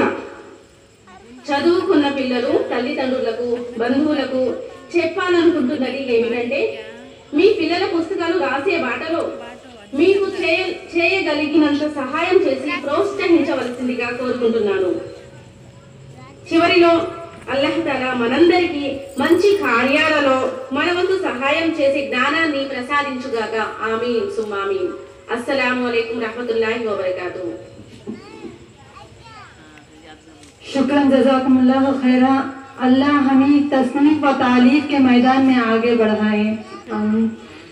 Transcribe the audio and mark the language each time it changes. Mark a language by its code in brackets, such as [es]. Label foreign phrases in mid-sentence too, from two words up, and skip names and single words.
[te] చదువుకున్న పిల్లలు తల్లిదండ్రులకు, బంధువులకు చెప్పాలనుకుంటున్నది ఏమిటంటే, మీ పిల్లల పుస్తకాలు రాసే బాటలో మీకు చేయగలిగినంత సహాయం చేసి ప్రోత్సహించవలసిందిగా కోరుకుంటున్నాను. చివరిలో [ar] الله تعالى [te] మనందరికీ మంచి కార్యాలలో మన వంతు సహాయం చేసే జ్ఞానాన్ని ప్రసాదించుగాక. [ar] آمين ثم آمين. السلام عليكم ورحمة الله وبركاته. شكرا جزاكم الله خيرا. [ur] اللہ ہمیں تصنیف و تالیف کے میدان میں آگے بڑھائے. आमीन।